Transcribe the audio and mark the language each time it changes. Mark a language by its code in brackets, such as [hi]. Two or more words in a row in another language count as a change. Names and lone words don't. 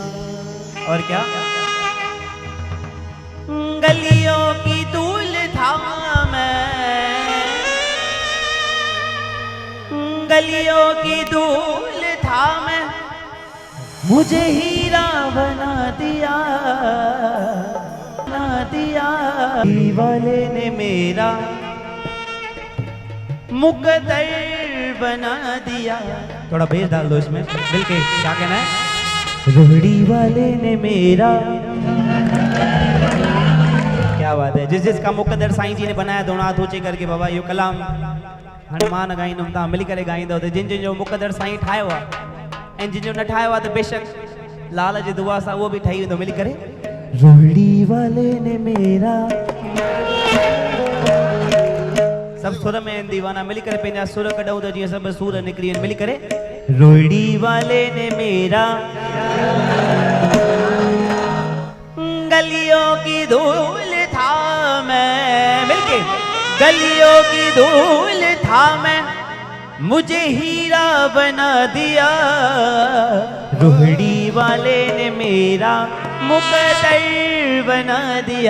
[ur] اور کیا گلیوں کی دھول تھا میں گلیوں کی دھول تھا میں مجھے ہیرا بنا دیا والے نے میرا مقدر بنا دیا. تھوڑا بیس ڈال دو اس میں مل کے، کیا کہنا ہے? روہڑی والے نے میرا، کیا بات ہے. جس جس کا مقدر سائیں جی نے بنایا دونوں ہاتھ اونچے کر کے [sd] बाबा यो कलाम हनुमान गाईंदुमि तव्हां मिली करे गाईंदो त जिन जिन जो मुकद्दर साईं ठाहियो आहे ऐं जिन जो न ठाहियो आहे त बेशक लाल जी दुआ सां उहो बि ठही वेंदो मिली करे। [ur] روہڑی والے نے میرا, [sd] सब सुर में दीवाना मिली करे पंहिंजा सुर कढूं त जीअं सभु सुर निकिरी वञनि मिली करे। [ur] روہڑی والے نے میرا گلیوں کی دھول تھا میں، مل کے گلیوں کی دھول تھا میں مجھے ہیرا بنا دیا. روہڑی والے نے میرا مقدر بنا دیا.